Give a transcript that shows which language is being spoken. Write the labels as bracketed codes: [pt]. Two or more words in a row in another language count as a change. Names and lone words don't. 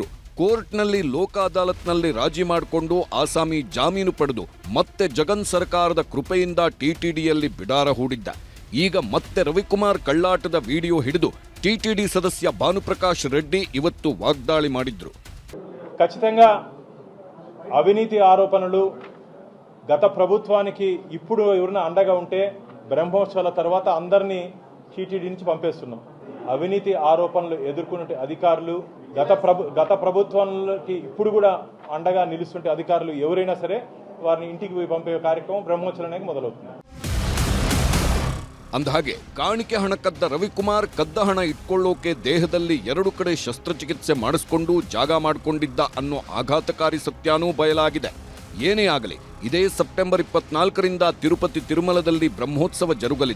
[kn] ಕೋರ್ಟ್ನಲ್ಲಿ ಲೋಕ ಅದಾಲತ್ನಲ್ಲಿ ರಾಜಿ ಮಾಡಿಕೊಂಡು ಆಸಾಮಿ ಜಾಮೀನು ಪಡೆದು ಮತ್ತೆ ಜಗನ್ ಸರ್ಕಾರದ ಕೃಪೆಯಿಂದ ಟಿಟಿಡಿಯಲ್ಲಿ ಬಿಡಾರ ಹೂಡಿದ್ದ. ಈಗ ಮತ್ತೆ ರವಿಕುಮಾರ್ ಕಳ್ಳಾಟದ ವಿಡಿಯೋ ಹಿಡಿದು ಟಿಟಿಡಿ ಸದಸ್ಯ ಭಾನುಪ್ರಕಾಶ್ ರೆಡ್ಡಿ ಇವತ್ತು ವಾಗ್ದಾಳಿ ಮಾಡಿದ್ರು. [te] ఖచ్చితంగా అవినీతి ఆరోపణలు గత ప్రభుత్వానికి ఇప్పుడు ఎవరైనా అండగా ఉంటే బ్రహ్మోత్సవాల తర్వాత అందరినీ టీటీడీ నుంచి పంపేస్తున్నాం. అవినీతి ఆరోపణలు ఎదుర్కొనే అధికారులు గత ప్రభుత్వానికి ఇప్పుడు కూడా అండగా నిలుస్తుంటే అధికారులు ఎవరైనా సరే వారిని ఇంటికి పోయి పంపే కార్యక్రమం బ్రహ్మోత్సవానికి మొదలవుతుంది. [kn] ಅಂದಹಾಗೆ ಕಾಣಿಕೆ ಹಣ ಕದ್ದ ರವಿಕುಮಾರ್ ಕದ್ದ ಹಣ ಇಟ್ಕೊಳ್ಳೋಕೆ ದೇಹದಲ್ಲಿ 2 ಕಡೆ ಶಸ್ತ್ರಚಿಕಿತ್ಸೆ ಮಾಡಿಸ್ಕೊಂಡು ಜಾಗ ಮಾಡಿಕೊಂಡಿದ್ದ ಅನ್ನೋ ಆಘಾತಕಾರಿ ಸತ್ಯಾನೂ ಬಯಲಾಗಿದೆ. ಏನೇ ಆಗಲಿ, ಇದೇ ಸೆಪ್ಟೆಂಬರ್ 24ರಿಂದ ತಿರುಪತಿ ತಿರುಮಲದಲ್ಲಿ ಬ್ರಹ್ಮೋತ್ಸವ ಜರುಗಲಿದೆ.